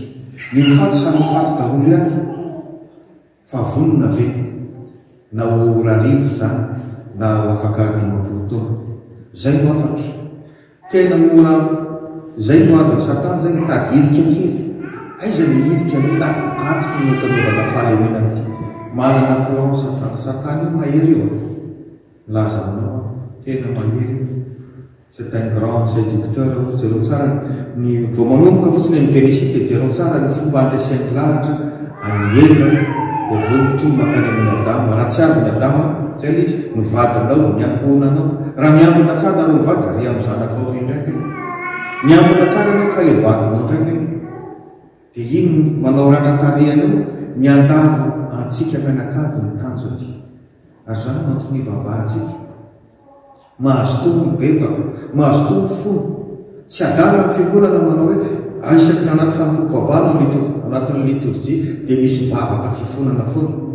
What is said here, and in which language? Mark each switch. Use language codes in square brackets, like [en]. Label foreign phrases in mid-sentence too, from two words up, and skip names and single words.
[mg] Ny mifaty samy mifaty daholo ihany fa vonona ve na ho rarivo zany na ho afaka 50 taona zay no afatra tena mora zay no ady Satana zay mitady irika kely aiza ny irika la antoko ny tanaovana fahalemena ity manana plan Satana io mahery io laza aminao tena mahery. [fr] C'est un grand séducteur [mg] jereo tsara ny vao manomboka fotsiny amin'ny Genesis dia jereo tsara ny fomba andraisainy lahatra amin'ny Eva dia vomitro makany amin'ny Adama. Raha tsy azo ny Adama zay le izy mivadinao miankohonanao raha miambina tsara no mivady ary amin'ny zanakao ry ndraika miambina tsara anao ka le vadinao ndraika dia iny manao ratra-tarehanao miandavo antsika mianakavy ny tanjony ary zany mantony vavahantsika mahazo tono mibebaka mahazo tono fony tsy adala ny fiangonana manao hoe aisaky ny anaty fampivavana anatin'ny liturgie dia misy vavaka fifonana foana.